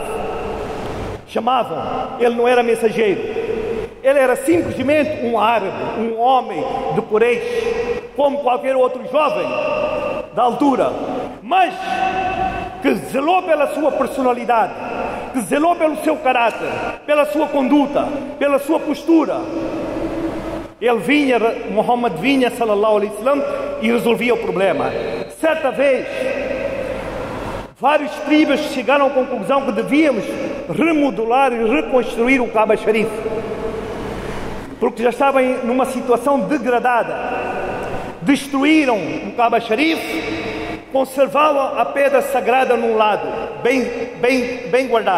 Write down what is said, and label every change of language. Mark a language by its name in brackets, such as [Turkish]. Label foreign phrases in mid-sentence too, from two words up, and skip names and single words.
[Portuguese] Chamavam, ele não era mensageiro, ele era simplesmente um árabe, um homem de Quraysh, como qualquer outro jovem da altura, mas que zelou pela sua personalidade, que zelou pelo seu caráter, pela sua conduta, pela sua postura. Ele vinha, Muhammad vinha, [Arabic] صلى الله عليه وسلم, [Portuguese] e resolvia o problema. Certa vez, vários tribos chegaram à conclusão que devíamos remodelar e reconstruir o Kaaba Sharif, porque já estavam numa situação degradada. Destruíram o Kaaba Sharif, conservavam a pedra sagrada num lado, bem guardada.